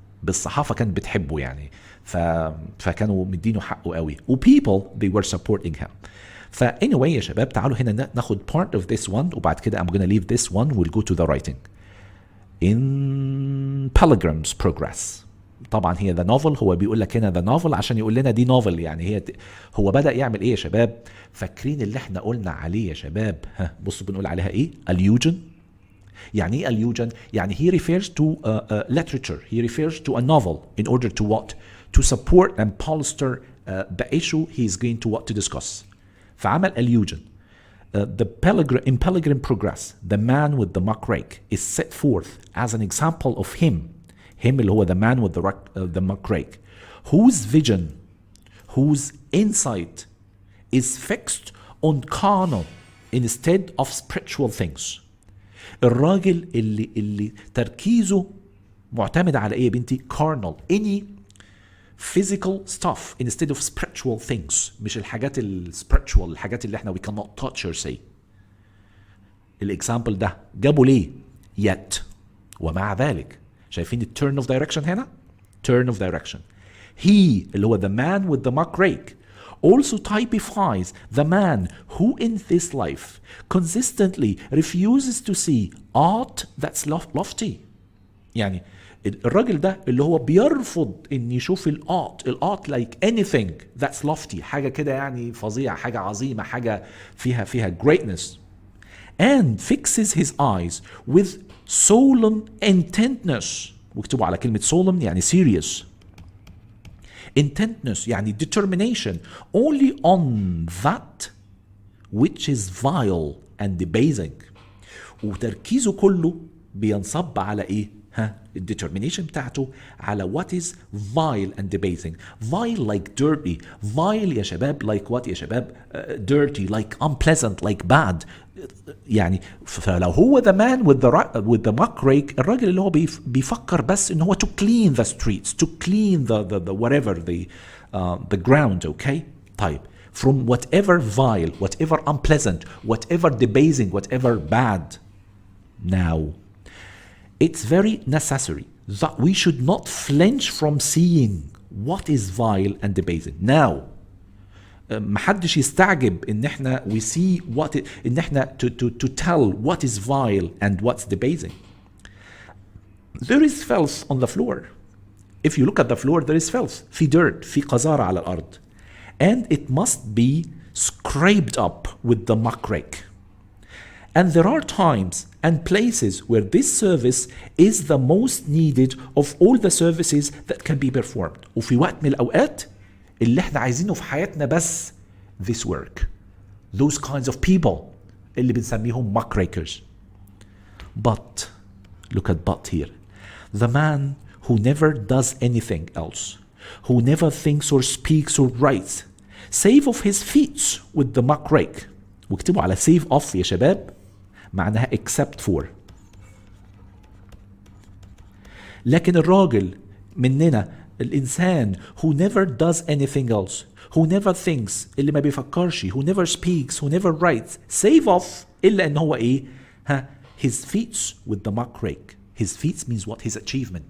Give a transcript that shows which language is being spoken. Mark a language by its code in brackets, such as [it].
[ar] بالصحافة كانت بتحبه يعني. فكانوا مدينه حقه قوي. [en] و people they were supporting him. anyway يا شباب [ar] تعالوا هنا ناخد [en] part of this one [ar] وبعد كده [en] I'm gonna leave this one. We'll go to the writing. In Pilgrim's Progress. [ar] طبعا هي [en] the novel. [ar] هو بيقول لك هنا the novel عشان يقول لنا دي novel. يعني هو بدأ يعمل ايه يا شباب؟ فاكرين اللي احنا قلنا عليه يا شباب؟ بصوا بنقول عليها ايه؟ allusion. يعني ايه allusion؟ يعني [en] he refers to literature. He refers to a novel in order to what? To support and bolster the issue he is going to what to discuss. فعمل allusion. In Pilgrim Progress, the man with the muck rake is set forth as an example of him [ar] اللي هو [en] the man with the muck rake, whose vision, whose insight is fixed on carnal instead of spiritual things. [ar] الراجل اللي تركيزه معتمد على ايه يا بنتي؟ carnal, [en] any physical stuff instead of spiritual things. [ar] مش الحاجات spiritual، الحاجات اللي احنا [en] we cannot touch or say. [ar] الاكزامبل ده جابوا ليه؟ yet. ومع ذلك شايفين ال turn of direction هنا؟ turn of direction. [en] He [ar] اللي هو [en] the man with the muck rake also typifies the man who in this life consistently refuses to see art that's lofty. [ar] يعني الراجل ده اللي هو بيرفض ان يشوف الارت [en] like anything that's lofty، [ar] حاجه كده يعني فظيعه، حاجه عظيمه، حاجه فيها greatness. [en] And fixes his eyes with solemn intentness. [ar] واكتبوا على كلمه solemn يعني serious. [en] Intentness يعني determination only on that which is vile and debasing. [ar] وتركيزه كله بينصب على ايه؟ الdetermination بتاعته على [en] what is vile and debasing. Vile like dirty. Vile [ar] يا شباب [en] like what يا شباب؟ dirty like unpleasant like bad. [ar] يعني فلو هو [en] the man with the muck rake، [ar] الراجل اللي هو بيفكر بس ان هو [en] to clean the streets, to clean the whatever the ground. okay طيب from whatever vile, whatever unpleasant, whatever debasing, whatever bad. Now it's very necessary that we should not flinch from seeing what is vile and debasing. Now [ar] محدش يستعجب ان احنا [en] we see what [ar] ان احنا [en] to tell what is vile and what's debasing. There is filth on the floor. If you look at the floor there is filth. [ar] في dirt، في قذارة على الأرض. [en] And it must be scraped up with the muck rake. And there are times and places where this service is the most needed of all the services that can be performed. [ar] وفي وقت من الأوقات اللي احنا عايزينه في حياتنا بس [en] this work. Those kinds of people [ar] اللي بنسميهم [en] muckrakers. But, look at but here. The man who never does anything else, who never thinks or speaks or writes, save of his feet with the muck rake. [ar] واكتبوا على save off يا شباب معناها [en] except for. [ar] لكن الراجل مننا الإنسان [en] who never does anything else, who never thinks [ar] اللي ما بيفكرش, [en] who never speaks, who never writes, save off [ar] إلا إن هو إيه؟ [en] his feet with the muck rake. His feet means what? His achievement.